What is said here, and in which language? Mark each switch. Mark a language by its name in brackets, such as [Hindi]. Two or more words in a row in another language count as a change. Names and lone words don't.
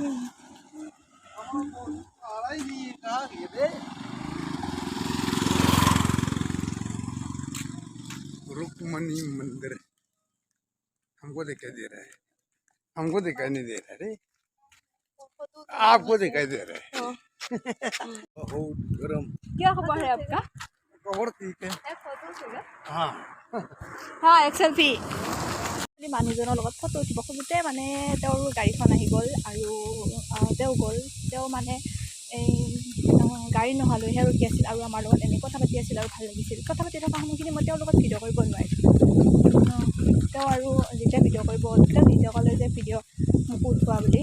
[Hindi] रुक्मणी मंदिर हमको दिखाई दे रहा है, हमको दिखाई नहीं दे रहा है, आपको दिखाई दे रहा है। बहुत गरम। क्या खबर है आपका? खबर ठीक है। हाँ हाँ, एक सेल्फी। [Assamese] মানুহজনৰ লগত ফটো উঠিব খোজোতে মানে তেওঁৰ গাড়ীখন আহি গ'ল আৰু তেওঁ গ'ল। তেওঁ মানে এই গাড়ী নোহোৱালৈহে ৰখি আছিল আৰু আমাৰ লগত এনেই কথা পাতি আছিল আৰু ভাল লাগিছিল। কথা পাতি থকা সময়খিনি মই তেওঁৰ লগত ভিডিঅ' কৰিব নোৱাৰিছিলোঁ। তেওঁ আৰু যেতিয়া ভিডিঅ' কৰিব তেওঁ নিজে ক'লে যে ভিডিঅ' মোকো উঠোৱা বুলি।